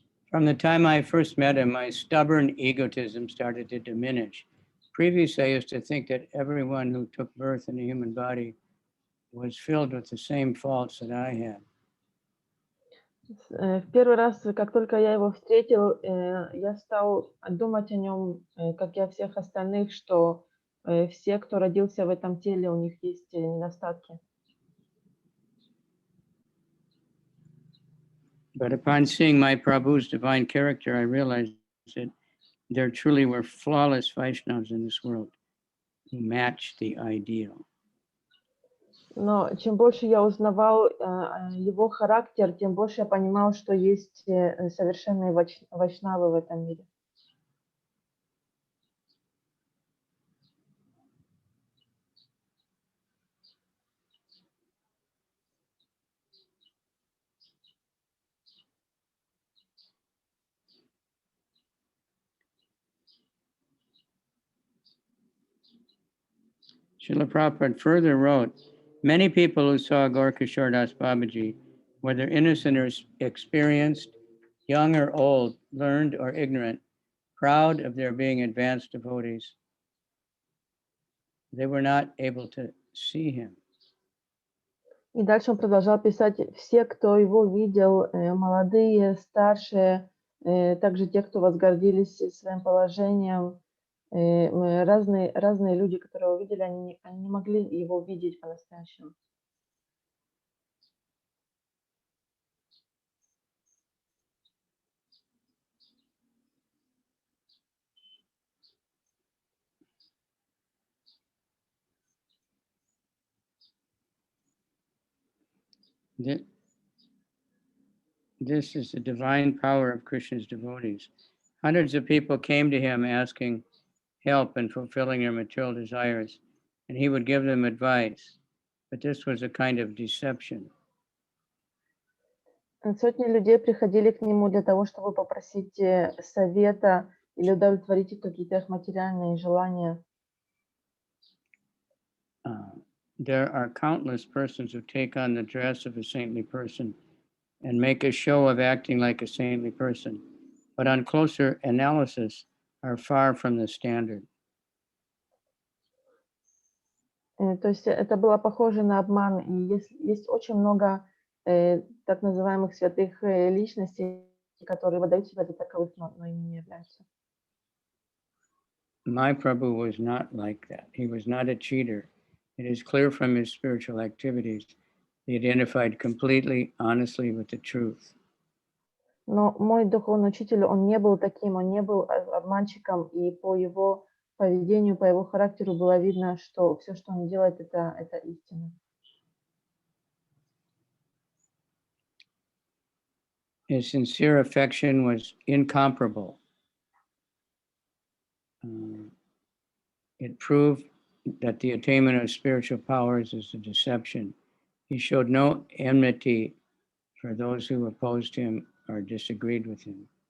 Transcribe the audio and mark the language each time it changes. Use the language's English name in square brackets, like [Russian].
[English] From the time I first met him, my stubborn egotism started to diminish. Previously, I used to think that everyone who took birth in a human body was filled with the same faults that I had. [Russian] В первый раз, как только я его встретил, я стал думать о нем, как и о всех остальных, что все, кто родился в этом теле, у них есть недостатки. [English] But upon seeing my Prabhu's divine character, I realized that there truly were flawless Vaishnavas in this world who matched the ideal. [Russian] Но чем больше я узнавал его характер, тем больше я понимал, что есть совершенные вайшнавы в этом мире. [English] Srila Prabhupada further wrote, many people who saw Gaura Kishore Das Babaji, whether innocent or experienced, young or old, learned or ignorant, proud of their being advanced devotees, they were not able to see him. [Russian] И дальше он продолжал писать, все, кто его видел, молодые, старшие, также те, кто возгордились своим положением, разные люди, которые его видели, они не могли его видеть по-настоящему. [English] This is the divine power of Krishna's devotees. Hundreds of people came to him asking help in fulfilling their material desires, and he would give them advice. But this was a kind of deception. [Russian] Сотни людей приходили к нему для того, чтобы попросить совета или удовлетворить какие-то их материальные желания. [English] There are countless persons who take on the dress of a saintly person and make a show of acting like a saintly person, but on closer analysis are far from the standard. [Russian] То есть это было похоже на обман, и есть очень много так называемых святых личностей, которые выдают себя за таковых, но ими не являются. [English] My Prabhu was not like that. He was not a cheater. It is clear from his spiritual activities, he identified completely, honestly with the truth. [Russian] Но мой духовный учитель, он не был таким, он не был обманщиком, и по его поведению, по его характеру было видно, что все, что он делает, это истина. [English] His sincere affection was incomparable. It proved that the attainment of spiritual powers is a deception. He showed no enmity for those who opposed him or disagreed with him.